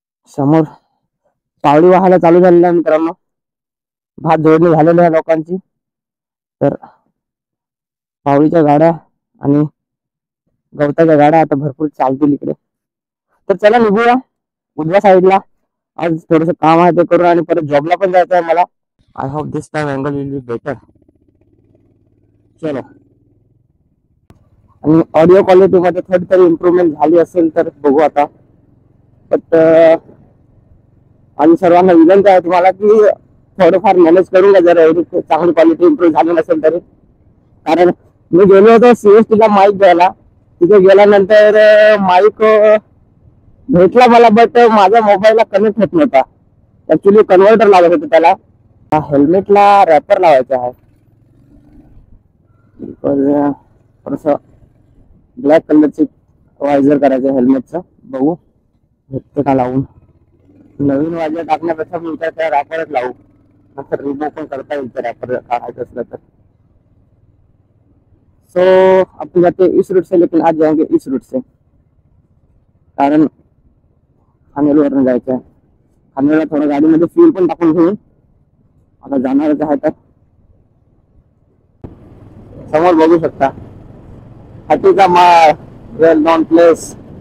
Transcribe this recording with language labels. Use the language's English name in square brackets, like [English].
[Marathi] समोर पावडी वाहायला चालू झालेला आहे मित्रांनो. भात जोडणी झालेली आहे लोकांची. तर पावडीच्या गाड्या आणि गवताच्या गाड्या आता भरपूर चालतील इकडे. तर चला निघूया उजव्या साईडला. आज थोडस काम आहे ते करू आणि परत जॉबला पण जायचं आहे मला. [English] I hope this time angle will be better. [Hindi] चलो. [Marathi] आणि ऑडिओ क्वालिटी मध्ये थोडी तरी इम्प्रूव्हमेंट झाली असेल तर बघू आता. बट आणि सर्वांना विनंती आहे तुम्हाला की थोडंफार मॅनेज करून घ्या जर एवढी चांगली क्वालिटी इम्प्रूव्ह झाली नसेल तरी. कारण मी गेलो होतो CST ला माईक घ्यायला. तिथे गेल्यानंतर माईक भेटला मला बट माझ्या मोबाईलला कनेक्ट होत नव्हता. ऍक्च्युली कन्व्हर्टर लागत होतं त्याला. हेल्मेटला रॅपर लावायचं आहे. थोडस ब्लॅक कलरची वायझर करायचं हेल्मेटचं. बघू भेटते का लावून. नवीन वायझर टाकण्यापेक्षा मी त्या रॅपरच लावू. नंतर रिमूव्ह पण करता येईल त्या रॅपर काढायचं असलं तर. [Hindi] सो आपण जाते इस रूट से, लेकिन आज जाएंगे इस रूट से. [Marathi] कारण खानवेलवरून जायचं आहे. खानवेलला थोडं गाडीमध्ये फ्यूल पण टाकून घेऊन आता जाणारच आहे. तर समोर बघू शकता हातीचा माळ, [English] Well known place.